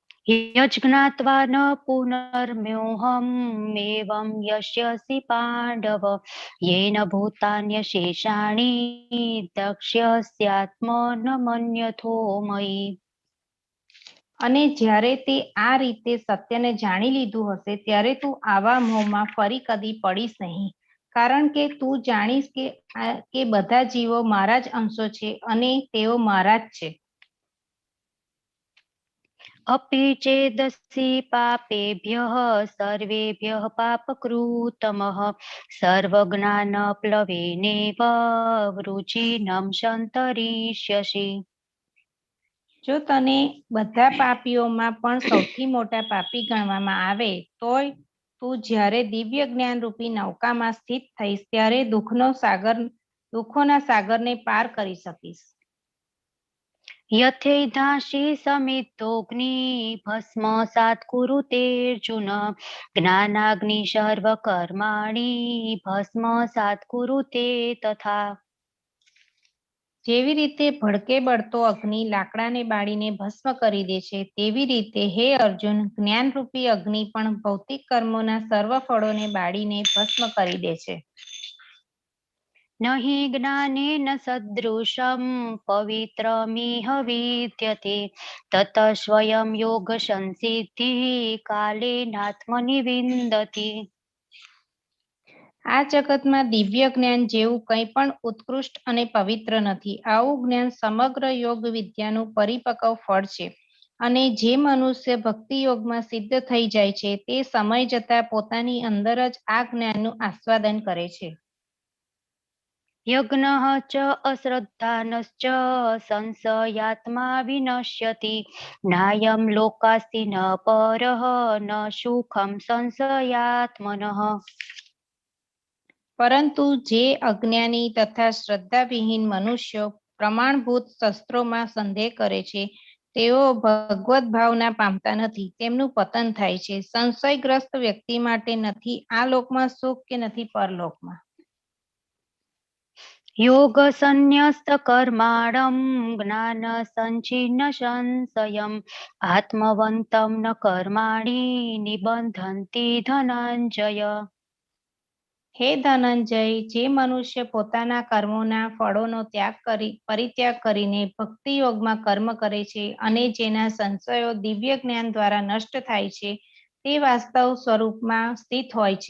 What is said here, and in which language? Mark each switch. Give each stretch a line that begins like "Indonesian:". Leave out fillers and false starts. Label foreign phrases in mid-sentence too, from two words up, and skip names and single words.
Sanskrit: यज्ञात्वा न पुनर्म्योहम् एवं यस्यसि पाण्डव येन भूतान्यशेषाणि दक्ष्यस्यात्मन मन्यथो मयि।
Gujarati: અને જ્યારે તે આ રીતે સત્યને જાણી લીધું હશે ત્યારે તું આવા મોહમાં ફરી કદી પડીશ નહીં, કારણ કે તું જાણીશ કે બધા જીવો મારા જ અંશો છે અને તેઓ મારા જ છે.
Sanskrit: अपि चेदसि पापेभ्यः सर्वेभ्यः पापकृतमः सर्वज्ञानप्लवेनेव वृजिनं संतरिष्यसि।
Gujarati: જો તને બધા પાપીઓમાં પણ સૌથી મોટા પાપી ગણવામાં આવે તોય તું જ્યારે દિવ્ય જ્ઞાન રૂપી નૌકામાં સ્થિત થઈશ ત્યારે દુઃખોના સાગરને પાર કરી શકીશ.
Sanskrit: यथैधांसि समिद्धोऽग्नि भस्मसात् कुरुतेऽर्जुन ज्ञानाग्नि सर्वकर्माणि भस्मसात् कुरुते तथा।
Gujarati: જેવી રીતે ભડકે બળતો અગ્નિ લાકડાને બાળીને ભસ્મ કરી દે છે તેવી રીતે હે અર્જુન જ્ઞાનરૂપી અગ્નિ પણ ભૌતિક કર્મોના સર્વ ફળોને બાળીને ભસ્મ કરી દે છે.
Sanskrit: नहि ज्ञानेन सदृशं पवित्रमिह विद्यते ततः स्वयं योगसंसिद्धिः कालेनात्मनि विन्दति।
Gujarati: આ જગતમાં દિવ્ય જ્ઞાન જેવું કંઈ પણ ઉત્કૃષ્ટ અને પવિત્ર નથી. આવું જ્ઞાન સમગ્ર યોગ વિદ્યાનું પરિપક્વ ફળ છે અને જે મનુષ્ય ભક્તિ યોગમાં સિદ્ધ થઈ જાય છે તે સમય જતા પોતાની અંદર જ આ જ્ઞાનનું આસ્વાદન કરે છે.
Sanskrit: यज्ञः च अश्रद्धानश्च संशयात्मा विनश्यति नायं लोकास्ति न परः न सुखं संशयात्मनः।
Gujarati: પરંતુ જે અજ્ઞાની તથા શ્રદ્ધાવિહીન મનુષ્યો પ્રમાણભૂત શસ્ત્રોમાં સંદેહ કરે છે તેઓ ભગવત ભાવના પામતા નથી, તેમનું પતન થાય છે. સંશયગ્રસ્ત વ્યક્તિ માટે નથી આ લોકમાં સુખ કે નથી પરલોકમાં.
Sanskrit: योग संन्यस्त कर्माणं ज्ञान संचिन्न संशयम् आत्मवन्तं न कर्माणि निबंधन्ति धनंजय।
Gujarati: હે ધનંજય, જે મનુષ્ય પોતાના કર્મોના ફળોનો પરિત્યાગ કરીને ભક્તિ યોગમાં કર્મ કરે છે અને જેના સંશયો દિવ્ય જ્ઞાન દ્વારા નષ્ટ થાય છે તે વાસ્તવ સ્વરૂપમાં સ્થિત હોય છે.